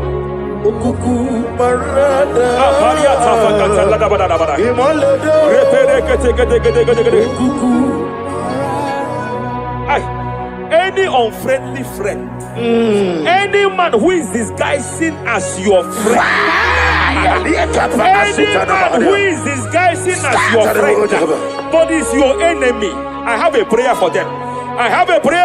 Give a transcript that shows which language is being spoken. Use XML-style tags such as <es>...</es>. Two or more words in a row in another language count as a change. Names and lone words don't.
<en>Rapalia taka kata la bada bada repede teke teke teke teke ay. Any unfriendly friend, any man who is disguising as your friend, any man who is disguising as your friend, but is your enemy, I have a prayer for them.</en>